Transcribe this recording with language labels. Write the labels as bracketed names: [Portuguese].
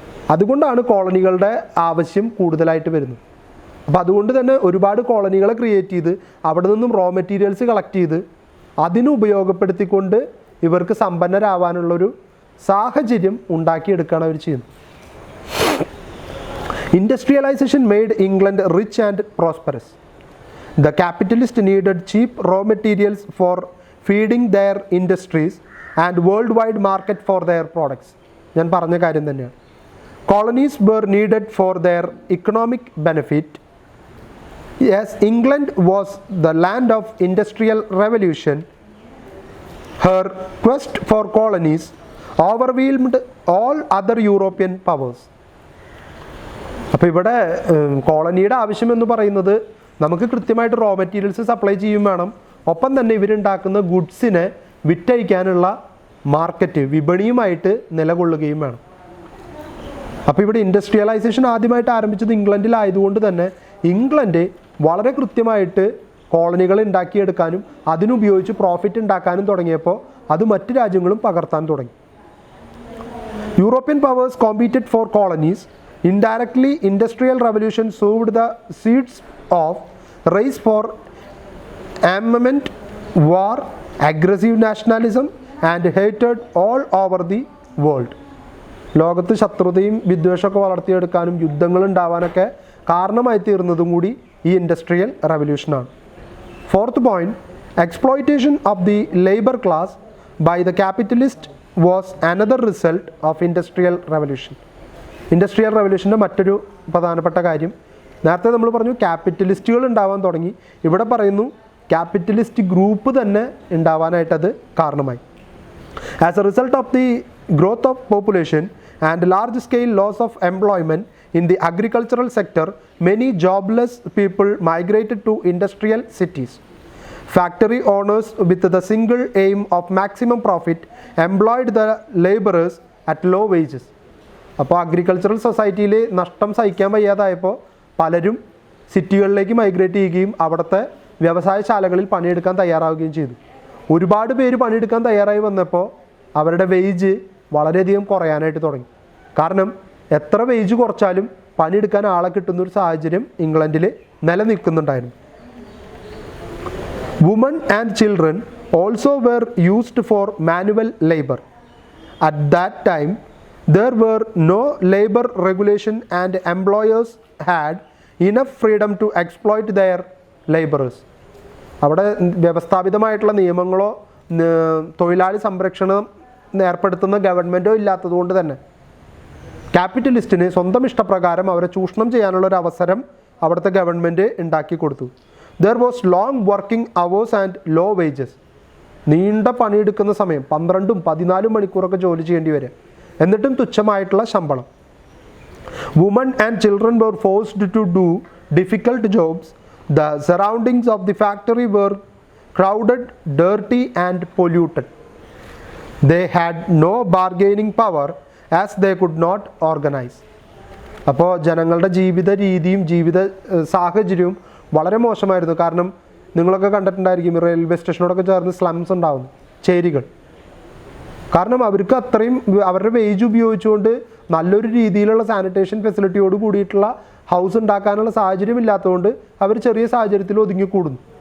[Malayalam] അതുകൊണ്ടാണ് കോളനികളുടെ ആവശ്യം കൂടുതലായിട്ട് വരുന്നത്. അപ്പോൾ അതുകൊണ്ട് തന്നെ ഒരുപാട് കോളനികളെ ക്രിയേറ്റ് ചെയ്ത് അവിടെ നിന്നും റോ മെറ്റീരിയൽസ് കളക്ട് ചെയ്ത് അതിന് ഉപയോഗപ്പെടുത്തിക്കൊണ്ട് ഇവർക്ക് സമ്പന്നരാവാനുള്ളൊരു സാഹചര്യം ഉണ്ടാക്കിയെടുക്കുകയാണ് അവർ ചെയ്യുന്നത്. [English] Industrialisation made England rich and prosperous. The capitalist needed cheap raw materials for feeding their industries and worldwide market for their products. [Malayalam] ഞാൻ പറഞ്ഞ കാര്യം തന്നെയാണ്. [English] Colonies were needed for their economic benefit. Yes, England was the land of industrial revolution. Her quest for colonies overwhelmed all other European powers. [Malayalam] അപ്പോൾ ഇവിടെ കോളനിയുടെ ആവശ്യമെന്ന് പറയുന്നത് നമുക്ക് കൃത്യമായിട്ട് റോ മെറ്റീരിയൽസ് സപ്ലൈ ചെയ്യും വേണം, ഒപ്പം തന്നെ ഇവരുണ്ടാക്കുന്ന ഗുഡ്സിനെ വിറ്റഴിക്കാനുള്ള മാർക്കറ്റ്, വിപണിയുമായിട്ട് നിലകൊള്ളുകയും വേണം. അപ്പോൾ ഇവിടെ ഇൻഡസ്ട്രിയലൈസേഷൻ ആദ്യമായിട്ട് ആരംഭിച്ചത് ഇംഗ്ലണ്ടിലായതുകൊണ്ട് തന്നെ ഇംഗ്ലണ്ട് വളരെ കൃത്യമായിട്ട് കോളനികൾ ഉണ്ടാക്കിയെടുക്കാനും അതിനുപയോഗിച്ച് പ്രോഫിറ്റ് ഉണ്ടാക്കാനും തുടങ്ങിയപ്പോൾ അത് മറ്റ് രാജ്യങ്ങളും പകർത്താൻ തുടങ്ങി. [English] European powers competed four colonies. Indirectly, industrial revolution sowed the seeds of race for armament, war, aggressive nationalism and hated all over the world. [Malayalam] ലോകത്ത് ശത്രുതയും വിദ്വേഷമൊക്കെ വളർത്തിയെടുക്കാനും യുദ്ധങ്ങൾ ഉണ്ടാവാനൊക്കെ കാരണമായി തീർന്നതും കൂടി ഈ industrial റവല്യൂഷനാണ്. [English] Fourth point, exploitation of the labour class by the capitalist was another result of industrial revolution. [Malayalam] Industrial റവല്യൂഷൻ്റെ മറ്റൊരു പ്രധാനപ്പെട്ട കാര്യം, നേരത്തെ നമ്മൾ പറഞ്ഞു ക്യാപിറ്റലിസ്റ്റുകൾ ഉണ്ടാവാൻ തുടങ്ങി, ഇവിടെ പറയുന്നു ക്യാപിറ്റലിസ്റ്റ് ഗ്രൂപ്പ് തന്നെ ഉണ്ടാവാനായിട്ടത് കാരണമായി. [English] As a result of the growth of population and large scale loss of employment in the agricultural sector, many jobless people migrated to industrial cities. Factory owners with the single aim of maximum profit employed the laborers at low wages. [Malayalam] അപ്പോൾ agricultural സൊസൈറ്റിയിൽ നഷ്ടം സഹിക്കാൻ വയ്യാതായപ്പോൾ പലരും സിറ്റികളിലേക്ക് migrate ചെയ്യുകയും അവിടുത്തെ വ്യവസായശാലകളിൽ പണിയെടുക്കാൻ തയ്യാറാവുകയും ചെയ്തു. ഒരുപാട് പേര് പണിയെടുക്കാൻ തയ്യാറായി വന്നപ്പോൾ അവരുടെ വേജ് വളരെയധികം കുറയാനായിട്ട് തുടങ്ങി. കാരണം എത്ര വേജ് കുറച്ചാലും പണിയെടുക്കാൻ ആളെ കിട്ടുന്നൊരു സാഹചര്യം ഇംഗ്ലണ്ടിൽ നിലനിൽക്കുന്നുണ്ടായിരുന്നു. [English] Woman and children also were used for manual labour. At that time there were no labor regulation and employers had enough freedom to exploit their laborers. [Malayalam] അവിടെ വ്യവസ്ഥാപിതമായിട്ടുള്ള നിയമങ്ങളോ തൊഴിലാളി സംരക്ഷണം ഏർപ്പെടുത്തുന്ന ഗവൺമെൻറ്റോ ഇല്ലാത്തതുകൊണ്ട് തന്നെ ക്യാപിറ്റലിസ്റ്റിന് സ്വന്തം ഇഷ്ടപ്രകാരം അവരെ ചൂഷണം ചെയ്യാനുള്ളൊരു അവസരം അവിടുത്തെ ഗവൺമെൻറ് ഉണ്ടാക്കി കൊടുത്തു. [English] There was long working hours and low wages. [Malayalam] നീണ്ട പണിയെടുക്കുന്ന സമയം 12-14 മണിക്കൂറൊക്കെ ജോലി ചെയ്യേണ്ടി വരിക, എന്നിട്ടും തുച്ഛമായിട്ടുള്ള ശമ്പളം. [English] Woman and children were forced to do difficult jobs. The surroundings of the factory were crowded, dirty and polluted. They had no bargaining power as they could not organize. [Malayalam] അപ്പോൾ ജനങ്ങളുടെ ജീവിത രീതിയും ജീവിത സാഹചര്യവും വളരെ മോശമായിരുന്നു. കാരണം നിങ്ങളൊക്കെ കണ്ടിട്ടുണ്ടായിരിക്കും റെയിൽവേ സ്റ്റേഷനോടൊക്കെ ചേർന്ന് സ്ലംസ് ഉണ്ടാകുന്നു, ചേരികൾ. കാരണം അവർക്ക് അത്രയും അവരുടെ വേജ് ഉപയോഗിച്ചുകൊണ്ട് നല്ലൊരു രീതിയിലുള്ള സാനിറ്റേഷൻ ഫെസിലിറ്റിയോട് കൂടിയിട്ടുള്ള ഹൗസ് ഉണ്ടാക്കാനുള്ള സാഹചര്യം ഇല്ലാത്തതുകൊണ്ട് അവർ ചെറിയ സാഹചര്യത്തിൽ ഒതുങ്ങിക്കൂടുന്നു.